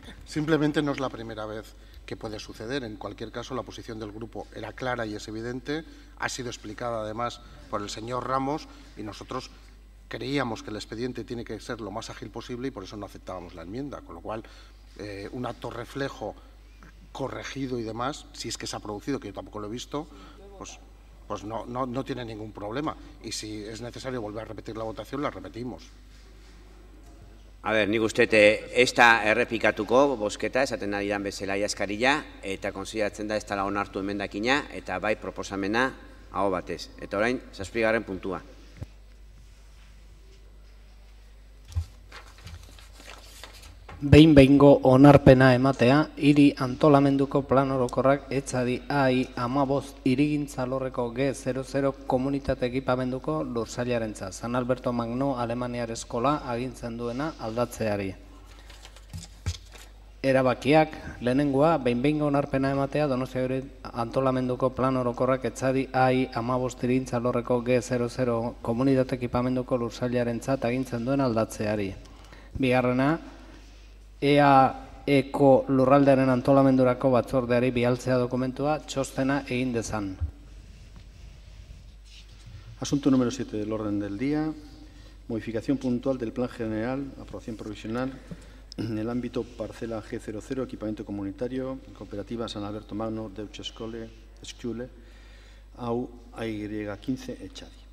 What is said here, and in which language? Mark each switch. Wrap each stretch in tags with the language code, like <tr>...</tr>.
<es>Simplemente no es la primera vez que puede suceder. En cualquier caso, la posición del grupo era clara y es evidente, ha sido explicada además por el señor Ramos y nosotros creíamos que el expediente tiene que ser lo más ágil posible y por eso no aceptábamos la enmienda, con lo cual un acto reflejo corregido y demás, si es que se ha producido, que yo tampoco lo he visto, pues no tiene ningún problema. Y si es necesario volver a repetir la votación, la repetimos.</es> <eu>A ber, nik uste ez da errepikatuko bozketa, esaten ari dan bezala jaskarila, eta konsideratzen da ez dela onartu emendakina, eta bai proposamena aho batez. Eta orain, 7. puntua. Behin-behingo onarpena ematea, hiri antolamenduko plan orokorrak etzadi AI 15 hirigintza alorreko G00 komunitate ekipamenduko lursailarentzat. San Alberto Magno Alemaniar Eskola agintzen duena aldatzeari. Erabakiak, lehenengoa, behin-behingo onarpena ematea Donostia antolamenduko plan orokorrak etzadi AI 15 hirigintza alorreko G00 komunitate ekipamenduko lursailarentzat agintzen duen aldatzeari. Bigarrena, EAEko lurraldearen antolamendurako batzordeari bialtzea dokumentua txostena egin dezan.</eu> <es>Asunto número 7 del orden del día. Modificación puntual del Plan General, aprobación provisional en el ámbito parcela G00, equipamiento comunitario, cooperativa San Alberto Magno, Deutsche Schule, AU AY15 Echadi.</es>